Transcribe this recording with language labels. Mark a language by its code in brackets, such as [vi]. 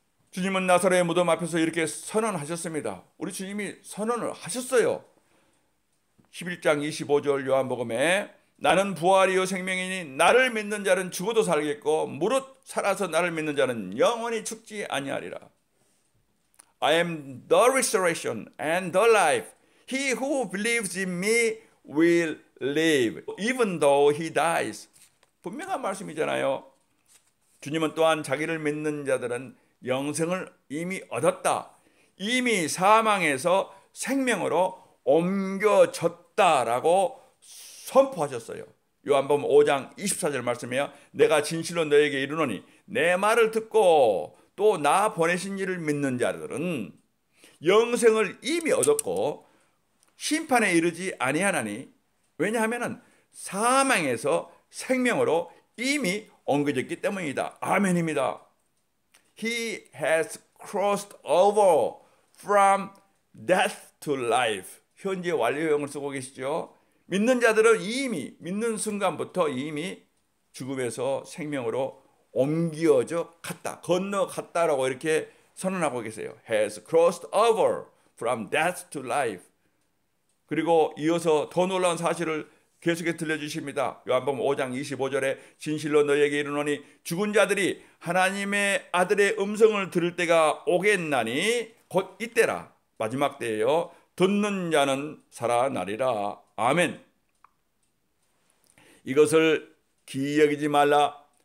[ko] 주님은 나사로의 무덤 앞에서 이렇게 선언하셨습니다. 우리 주님이 선언을 하셨어요. 11장 25절 요한복음에 나는 부활이요 생명이니 나를 믿는 자는 죽어도 살겠고 무릇 살아서 나를 믿는 자는 영원히 죽지 아니하리라. [en] I am the resurrection and the life. He who believes in me will live even though he dies. [ko] 분명한 말씀이잖아요. 주님은 또한 자기를 믿는 자들은 영생을 이미 얻었다. 이미 사망에서 생명으로 옮겨졌다라고 선포하셨어요. 요한복음 5장 24절 말씀이에요. 내가 진실로 너에게 이르노니 내 말을 듣고 또 나 보내신 이를 믿는 자들은 영생을 이미 얻었고 심판에 이르지 아니하나니, 왜냐하면 사망에서 생명으로 이미 옮겨졌기 때문이다. 아멘입니다. [en] He has crossed over from death to life. [ko] 현재 완료형을 쓰고 계시죠. 믿는 자들은 이미 믿는 순간부터 이미 죽음에서 생명으로 옮겨져 갔다, 건너갔다라고 이렇게 선언하고 계세요. [en] Has crossed over from death to life. [ko] 그리고 이어서 더 놀라운 사실을 계속해 들려주십니다. 요한복음 5장 25절에 진실로 너희에게 이르노니 죽은 자들이 하나님의 아들의 음성을 들을 때가 오겠나니 곧 이때라. 마지막 때예요. 듣는 자는 살아나리라. 아멘. 이것을 기이 여기지 말라.